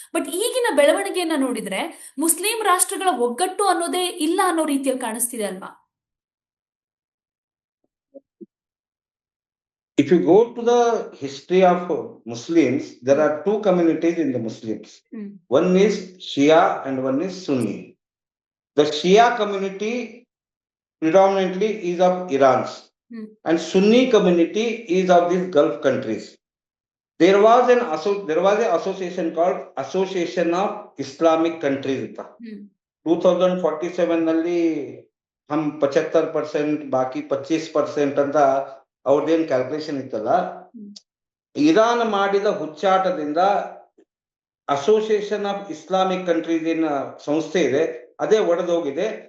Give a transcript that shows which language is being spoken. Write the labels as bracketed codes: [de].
[kn] But ಈಗಿನ ಬೆಳವಣಿಗೆಯನ್ನ ನೋಡಿದ್ರೆ ಮುಸ್ಲಿಂ ರಾಷ್ಟ್ರಗಳ ಒಗ್ಗಟ್ಟು ಅನ್ನೋದೇ ಇಲ್ಲ ಅನ್ನೋ ರೀತಿಯಲ್ಲಿ ಕಾಣಿಸ್ತಿದೆ ಅಲ್ವಾ? [en] If you go to the history of Muslims, there are two communities in the Muslims. One is Shia and one is Sunni. The Shia community predominantly is of Iran's, and Sunni community is of these Gulf countries. There was an association called Association of Islamic Countries. [kn] 2047 ನಲ್ಲಿ ಹಮ್ 75% ಬಾಕಿ 25% ಅಂತ ಅವ್ರದ್ದೇನು calculation ಇತ್ತಲ್ಲ. Iran ಮಾಡಿದ ಹುಚ್ಚಾಟದಿಂದ association of Islamic countries ಏನ ಸಂಸ್ಥೆ ಇದೆ ಅದೇ ಒಡೆದೋಗಿದೆ.